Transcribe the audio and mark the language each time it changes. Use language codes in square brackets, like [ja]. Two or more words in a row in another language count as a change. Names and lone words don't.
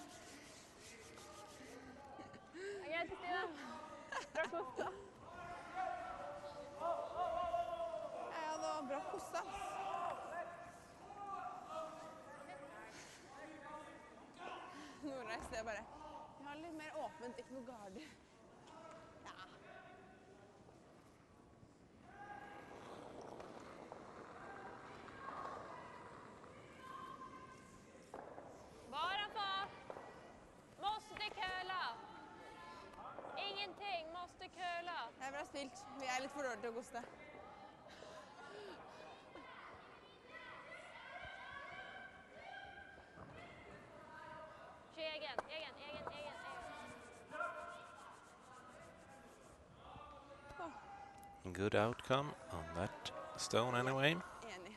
[no] Det er greit, Kristina. [sv] Bra kosta. [no] Ja, det var bra kosta. Nordreis, det er bare... Vi har litt mer åpent, ikke noe garder. Ja. [sv] Bara på. Måste køla. Ingenting. Måste køla. [no] Det er bra spilt. Vi er litt for dårlige til å koste. Kjør egen. Egen. [en] Good outcome on that stone anyway. [no] Enig.